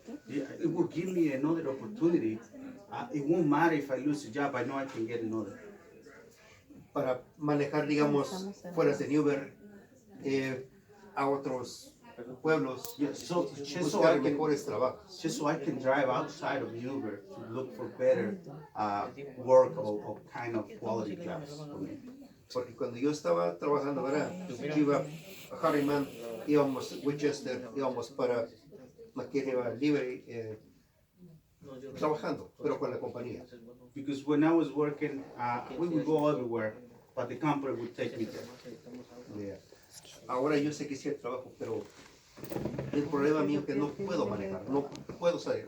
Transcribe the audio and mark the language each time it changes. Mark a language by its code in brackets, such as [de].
[en] Yeah, it will give me another opportunity. It won't matter if I lose a job, I know I can get another. [es] Para manejar, digamos, fuera de Newburgh, a otros pueblos, [en] Yeah, so just [es] buscar mejores trabajos. [en] so I can drive outside of Newburgh to look for better work or kind of quality jobs for me. [es] Porque cuando yo estaba trabajando, ¿verdad? Yo iba a Harriman, íbamos a Winchester, íbamos para McKinney Libre, trabajando, pero con la compañía. [en] Because when I was working, we would go everywhere, but the company would take me there. Yeah. [es] Ahora yo sé que sí hay trabajo, pero el problema mío es que no puedo manejar, no puedo salir.